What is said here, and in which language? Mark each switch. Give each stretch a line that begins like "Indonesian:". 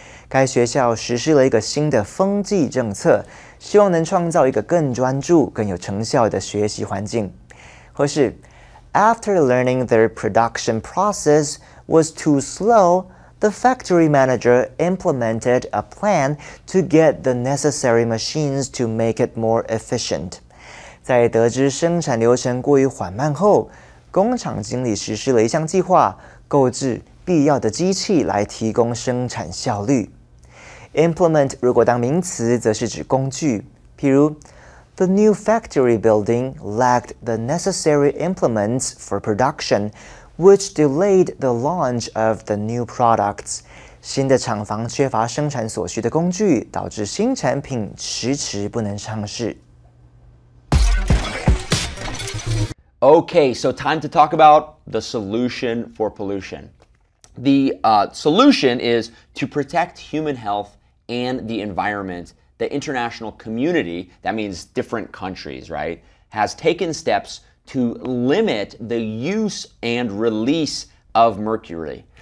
Chinese: 该学校实施了一个新的风纪政策，希望能创造一个更专注、更有成效的学习环境。
English: 或是 After learning their production process was too slow, the factory manager implemented a plan to get the necessary machines to make it more efficient.
Chinese: 在得知生产流程过于缓慢后，工厂经理实施了一项计划，购置必要的机器来提供生产效率。
English: Implement
Chinese: 如果当名词，则是指工具，譬如
English: The new factory building lacked the necessary implements for production, which delayed the launch of the new products.
Chinese: 新的厂房缺乏生产所需的工具，导致新产品迟迟不能上市。
English: Okay, so time to talk about the solution for pollution. The solution is to protect human health and the environment. The international community, that means different countries, right, has taken steps to limit the use and release of mercury.